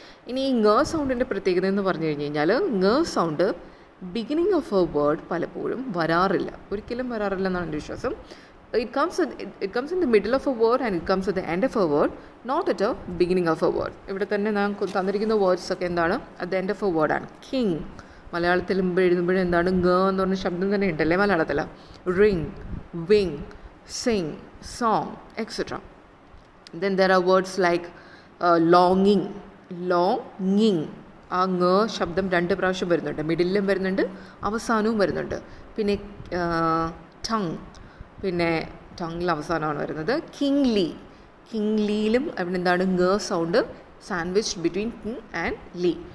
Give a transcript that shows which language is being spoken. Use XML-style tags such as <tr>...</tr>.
<ml>ഇനി ഈ ങ സൗണ്ടിൻ്റെ പ്രത്യേകത എന്ന് പറഞ്ഞു കഴിഞ്ഞ് കഴിഞ്ഞാൽ ങ sound beginning of A word പലപ്പോഴും വരാറില്ല, ഒരിക്കലും വരാറില്ല എന്നാണ് എൻ്റെ വിശ്വാസം.</ml> <en>It comes in the middle of a word and it comes at the end of a word, not at a beginning of a word.</en> <ml>ഇവിടെ തന്നെ ഞാൻ തന്നിരിക്കുന്ന വേർഡ്സ് ഒക്കെ എന്താണ്?</ml> <en>at the end of a word</en> <ml>ആണ്.</ml> <en>King,</en> <ml>മലയാളത്തിൽ എഴുതുമ്പോഴും എന്താണ് ഗ എന്ന് പറഞ്ഞ ശബ്ദം തന്നെ ഉണ്ടല്ലേ മലയാളത്തിൽ.</ml> <en>Ring, wing, sing, song, etcetera. Then there are words like longing, longing.</en> <ml>ആ ng് ശബ്ദം 2 പ്രാവശ്യം വരുന്നുണ്ട്, മിഡിലും വരുന്നുണ്ട് അവസാനവും വരുന്നുണ്ട്. പിന്നെ ടങ്, പിന്നെ ടങ്ങിൽ അവസാനമാണ് വരുന്നത്. കിങ്ലി, കിങ്ലിയിലും അവിടെ എന്താണ് ng് sound</ml> <en>Sandwich between king and lee.</en>